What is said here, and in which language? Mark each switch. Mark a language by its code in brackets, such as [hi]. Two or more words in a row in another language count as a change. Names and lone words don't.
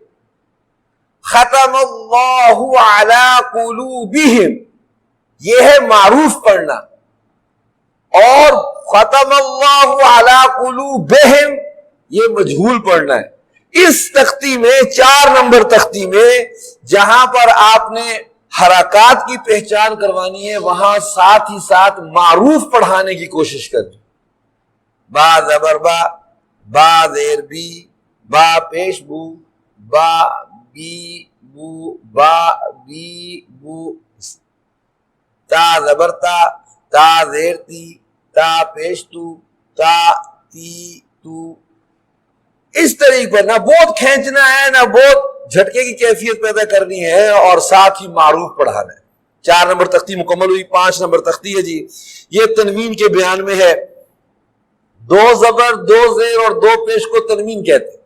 [ar] ختم اللہ علی قلوبہم [ur] یہ ہے معروف پڑھنا، اور [ar] ختم اللہ علی قلوبہم [ur] یہ مجہول پڑھنا ہے. اس تختی میں 4 نمبر تختی میں جہاں پر آپ نے حرکات کی پہچان کروانی ہے، وہاں ساتھ ہی ساتھ معروف پڑھانے کی کوشش کرنی. با زبر با، با زیر بی، با پیش بو، با بی بو، با بی بو. تا زبر تا، تا زیر تی، تا پیش تو، تا تی تو. اس طریقے پر نہ بہت کھینچنا ہے، نہ بہت جھٹکے کی کیفیت پیدا کرنی ہے، اور ساتھ ہی معروف پڑھانا ہے. 4 نمبر تختی مکمل ہوئی. 5 نمبر تختی ہے جی، یہ تنوین کے بیان میں ہے. 2 زبر 2 زیر اور 2 پیش کو تنوین کہتے ہیں.